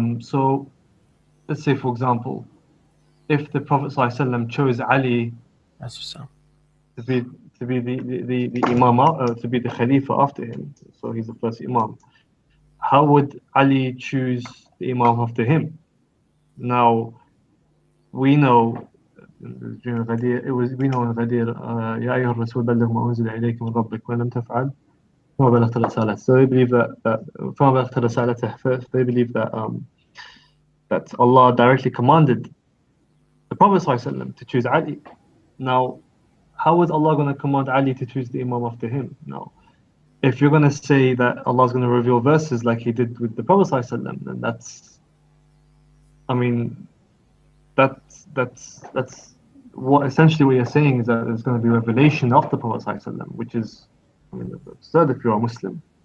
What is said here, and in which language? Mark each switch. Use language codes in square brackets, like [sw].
[en] So let's say, for example, if the Prophet ﷺ chose Ali to be the Imam, to be the Khalifa after him, so he's the first Imam, how would Ali choose the Imam after him? Now, we know during Ghadir, we know in Ghadir, [ar] يا أيها الرسول بلغ ما أنزل إليك من ربك ولم تفعل فما بلغت رسالته. [en] So they believe that [ar] فما بلغت رسالته. [en] First, they believe that that Allah directly commanded the Prophet ﷺ to choose Ali. Now, how is Allah going to command Ali to choose the Imam after him? Now, if you're going to say that Allah's going to reveal verses like He did with the Prophet ﷺ, then that's, I mean, that's what essentially what you're saying is that there's going to be revelation of the Prophet ﷺ, which is, I mean, absurd if you're a Muslim.